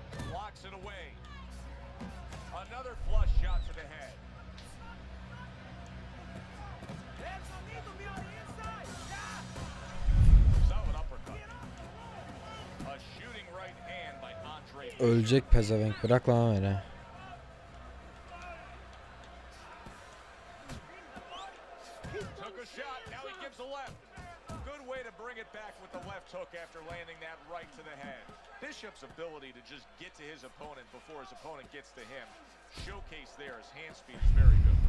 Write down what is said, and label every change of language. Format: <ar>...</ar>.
<en>Blocks it away. Another flush shot to the head. Solid uppercut. A shooting right hand by Andre Bishop.</en> <tr>Ölecek pezevenk, bırak lan öyle.</tr> <en>Took a shot, now he gives a left. Good way to bring it back with the left hook after landing that right to the head. Bishop's ability to just get to his opponent before his opponent gets to him, showcased there. His hand speed is very good.</en>